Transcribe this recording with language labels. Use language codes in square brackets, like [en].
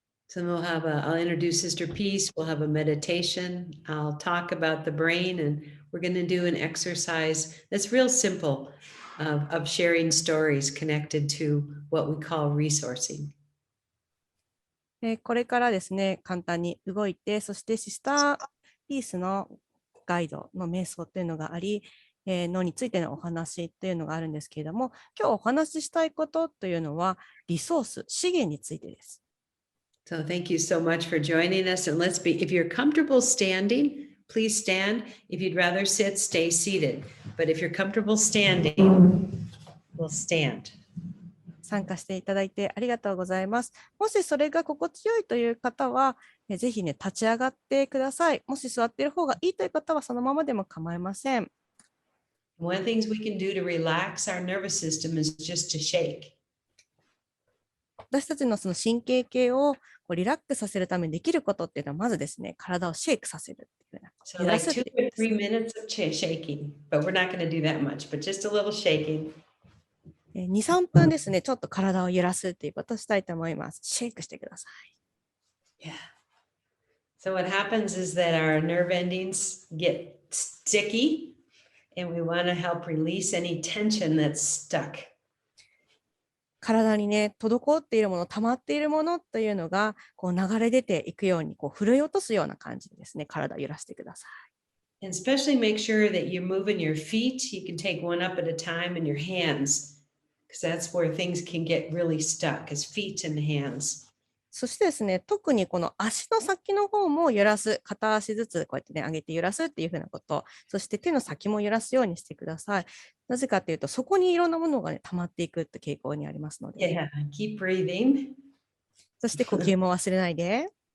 [en] So I'll introduce Sister Peace. We'll have a meditation. I'll talk about the brain, and we're going to do an exercise that's real simple of sharing stories connected to what we call resourcing. [ja] これからですね、簡単に動いて、そしてシスターピースのガイドの瞑想というのがあり、脳についてのお話というのがあるんですけれども、今日お話ししたいことというのは、リソース、資源についてです。 [en] So thank you so much for joining us. And if you're comfortable standing, please stand. If you'd rather sit, stay seated. But if you're comfortable standing, we'll stand. [ja] 参加していただいてありがとうございます。もしそれが心地よいという方は、ぜひね、立ち上がってください。もし座っている方がいいという方は、そのままでも構いません。 [en] One of the things we can do to relax our nervous system is just to shake. [ja] 私たちのその神経系をリラックスさせるためにできることっていうのは、まずですね、体をシェイクさせるっていう。 [en] So like 2 or 3 minutes of shaking, but we're not going to do that much, but just a little shaking. [ja] 2、3分ですね、ちょっと体を揺らすっていうことをしたいと思います。シェイクしてください。Yeah. [en] So what happens is that our nerve endings get sticky, and we want to help release any tension that's stuck. [ja] 体にね、滞っているもの、溜まっているものというのが流れ出ていくように、振り落とすような感じでですね、体を揺らしてください。 [en] And especially make sure that you're moving your feet. You can take one up at a time, and your hands, because that's where things can get really stuck, is feet and hands. [ja] そしてですね、特にこの足の先の方も揺らす、片足ずつこうやってね、上げて揺らすっていうふうなこと、そして手の先も揺らすようにしてください。なぜかというと、そこにいろんなものがね、溜まっていくって傾向にありますので。 [en] Yeah, keep breathing. [ja] そして呼吸も忘れないで。